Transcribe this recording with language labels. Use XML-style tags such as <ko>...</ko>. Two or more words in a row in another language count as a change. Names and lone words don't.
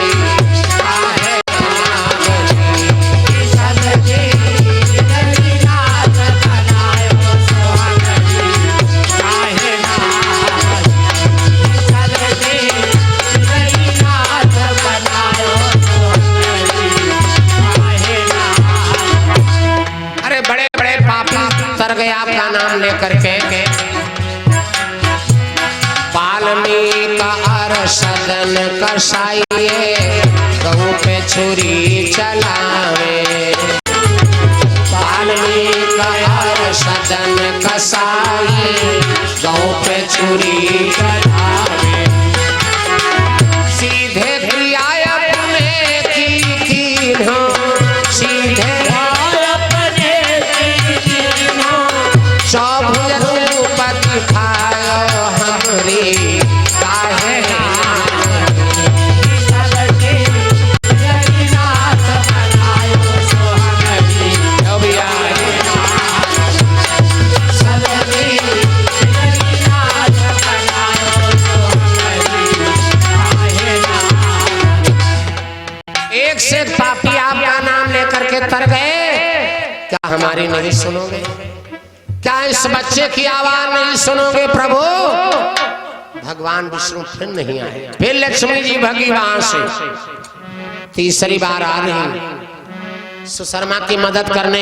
<hi>काहे ना बनी, सबकी बिगड़ी नाथ बनायो सो हमरी काहे ना बनी, सबकी बिगड़ी नाथ बनायो सो हमरी काहे ना। अरे बड़े बड़े पापी तर गए आपका नाम लेकर के, वाल्मीकि अरसदन कसाइए गऊ पे छुरी चलावे, वाल्मीकि अरसदन कसाई गऊ पे छुरी चलावे, सीधे क्रिया अपने की हो, सीधे अपने की हो, चौभुज रूप दिखायो हमरी काहे ना बनी, सबकी बिगड़ी नाथ बनायो सो हमरी सबकी बिगड़ी नाथ बनायो सो हमरी काहे ना। एक से पापी आपका नाम लेकर के तर गए, क्या हमारी नहीं सुनोगे? क्या इस बच्चे की आवाज नहीं सुनोगे प्रभु? भगवान विष्णु फिर नहीं आए, फिर लक्ष्मी जी भगी वहां से, तीसरी बार आ रही सुशर्मा की मदद करने।</hi>